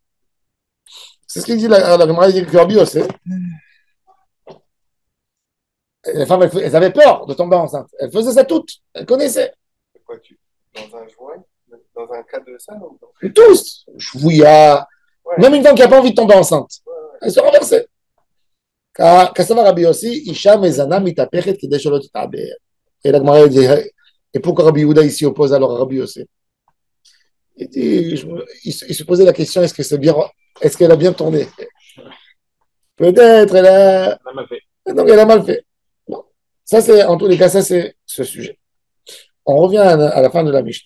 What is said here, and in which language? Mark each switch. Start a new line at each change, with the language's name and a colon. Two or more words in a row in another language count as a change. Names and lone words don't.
French: C'est ce qu'il dit la Gemara, il dit que Rabbi Yossé, les femmes, elles avaient peur de tomber enceinte. Elles faisaient ça toutes. Elles connaissaient. Quoi, dans un joint, dans un cas de ça ou tous. Chouïa. Ouais. Même une femme qui n'a pas envie de tomber enceinte. Ouais. Elle se renversait.
Hebrew: קסבר רבי יוסי, אשה מזנה מתהפכת כדי שלא תתעבר.
French: Et la Gemara dit, et pourquoi Rabbi Yehuda ici oppose alors à Rabbi Yossi? Il se posait la question, est-ce qu'elle a bien tourné? Peut-être, elle a mal fait. Donc elle a mal fait. Bon. Ça, c'est, en tous les cas, ça, c'est ce sujet. On revient à la fin de la Mishnah.